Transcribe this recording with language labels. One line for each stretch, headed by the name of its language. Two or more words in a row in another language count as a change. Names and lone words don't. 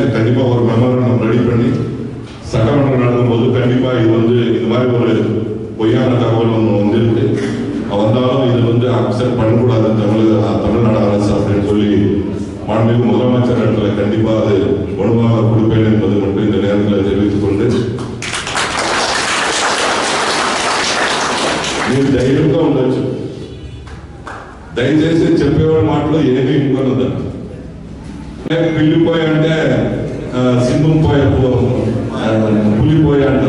Tamil: கண்டிப்பா ஒரு
English: memorandum ready
Tamil: பண்ணி சட்டமன்றம் நடக்கும்போது கண்டிப்பா இது மாதிரி ஒரு பொய்யான தகவல் ஒன்று வந்திருக்கு. வந்தாலும் இது அக்செப்ட் பண்ணக்கூடாது தமிழ்நாடு அரசு அப்படின்னு சொல்லி மாண்புமிகு முதலமைச்சர் இடத்துல கண்டிப்பாக அது வலுவாக கொடுப்பேன் என்பது மட்டும் இந்த நேரத்தில் தெரிவித்துக் கொண்டு
Telugu: మీరు ధైర్యంగా ఉండొచ్చు. దయచేసి చెప్పేవాడి మాటలో ఏమీ ఇవ్వనుందా పిల్లిపోయి అంటే సింహం పోయే పులిపోయి అంటారు.